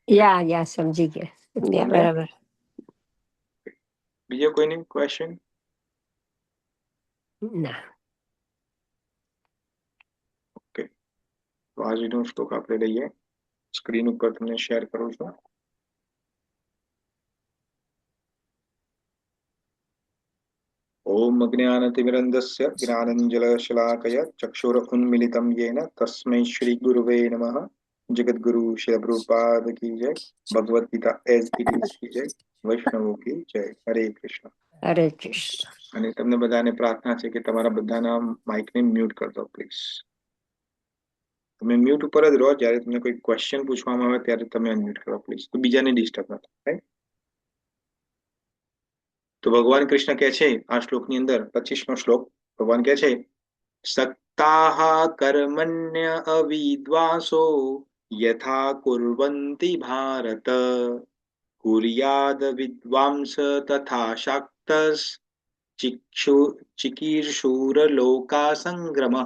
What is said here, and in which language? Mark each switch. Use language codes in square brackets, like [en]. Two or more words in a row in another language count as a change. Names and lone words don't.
[gu] યા સમજી ગયા. યા, સમજ્યા? બરાબર. બીજો કોઈને ક્વેશ્ચન? ના. ઓકે, તો આજનો શ્લોક આપણે લઈએ. સ્ક્રીન ઉપર તમને શેર કરું છું. [sa] ओम अज्ञानतिमिरन्धस्य ज्ञानञ्जनशलाकया चक्षुरुन्मीलितं येन तस्मै श्रीगुरुवे नमः. [hi] जगद्गुरु श्री प्रभुपाद की जय. भगवद गीता एज इट इज की जय. [gu] વૈષ્ણવો की જય. હરે કૃષ્ણ. હરે કૃષ્ણ. અને તમને બધાને પ્રાર્થના છે કે તમારા બધાના માઇકને મ્યુટ કરી દો પ્લીઝ. તમે મ્યુટ ઉપર જ રહો. જ્યારે તમને કોઈ ક્વેશ્ચન પૂછવામાં આવે ત્યારે તમે અનમ્યુટ કરો પ્લીઝ, તો બીજાને ડિસ્ટર્બ ન થાય. તો ભગવાન કૃષ્ણ કહે છે આ શ્લોકની અંદર, 25મો શ્લોક, ભગવાન કહે છે, [sa] सक्ताः कर्मण्य अविद्वांसो यथा कुर्वन्ति भारत कुर्याद् विद्वांस् तथा असक्तः चिकीर्षुः लोक संग्रहम्.